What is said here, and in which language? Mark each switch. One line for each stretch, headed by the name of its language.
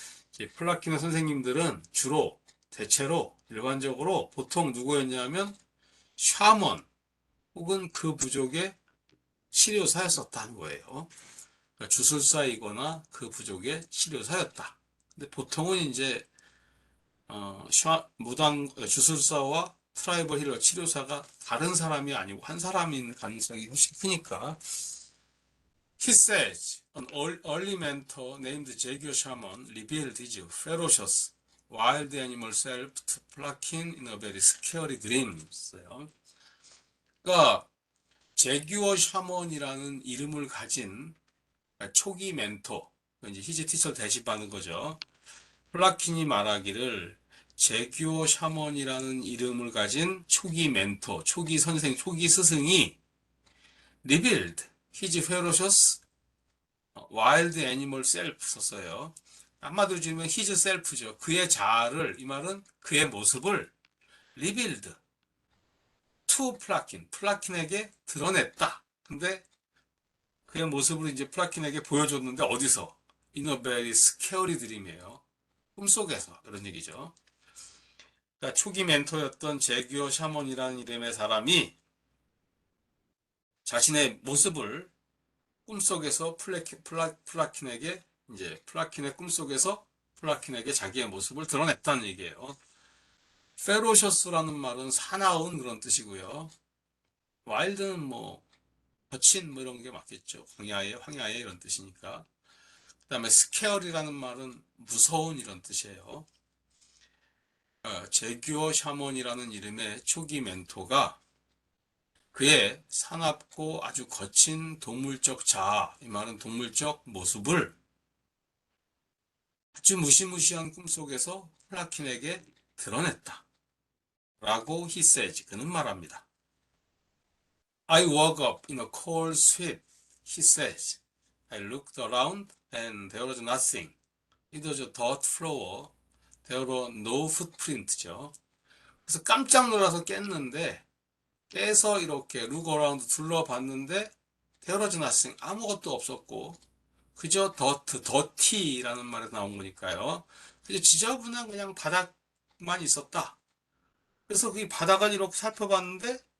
Korean: 이제 플라킨의 선생님들은 주로 대체로 일반적으로 보통 누구였냐면 샤먼 혹은 그 부족의 치료사였었다는 거예요. 그러니까 주술사이거나 그 부족의 치료사였다. 근데 보통은 이제 무당 주술사와 트라이벌 힐러 치료사가 다른 사람이 아니고 한 사람인 가능성이 훨씬 크니까.
English: He says an early mentor named Jaguar Shaman revealed his ferocious wild animal self to Plakin in a very scary dream.
Korean: 그러니까 제규어 샤먼이라는 이름을 가진 초기 멘토, 이제 히지 티처 대신받는 거죠. 플라킨이 말하기를 제규어 샤먼이라는 이름을 가진 초기 멘토, 초기 선생, 초기 스승이
English: revealed his ferocious wild animal self
Korean: 썼어요. 한마디로 지으면 his self죠. 그의 자아를, 이 말은 그의 모습을
English: revealed to
Korean: 플라킨, 플라킨에게 드러냈다. 근데 그의 모습을 이제 플라킨에게 보여줬는데 어디서?
English: In a very scary dream이에요.
Korean: 꿈속에서 이런 얘기죠. 그러니까 초기 멘토였던 제규어 샤먼이라는 이름의 사람이 자신의 모습을 꿈속에서 플라킨에게 이제 플라킨의 꿈속에서 플라킨에게 자기의 모습을 드러냈다는 얘기예요. 페로셔스라는 말은 사나운 그런 뜻이고요. 와일드는 뭐 거친 뭐 이런 게 맞겠죠. 황야에 이런 뜻이니까. 그다음에 스케어리라는 말은 무서운 이런 뜻이에요. 제규어 샤먼이라는 이름의 초기 멘토가 그의 사납고 아주 거친 동물적 자아, 이 말은 동물적 모습을 아주 무시무시한 꿈속에서 플라킨에게 드러냈다. 라고
English: he says,
Korean: 그는 말합니다.
English: I woke up in a cold sweat, he says. I looked around and there was nothing. It was a dirt floor. There were no footprints죠.
Korean: 그래서 깜짝 놀라서 깼는데 깨서 이렇게
English: look around
Korean: 둘러봤는데
English: there was nothing.
Korean: 아무것도 없었고 그저 더티라는 말에 나온 거니까요. 그저 지저분한 그냥 바닥만 있었다. 그래서 그 바닥을 이렇게 살펴봤는데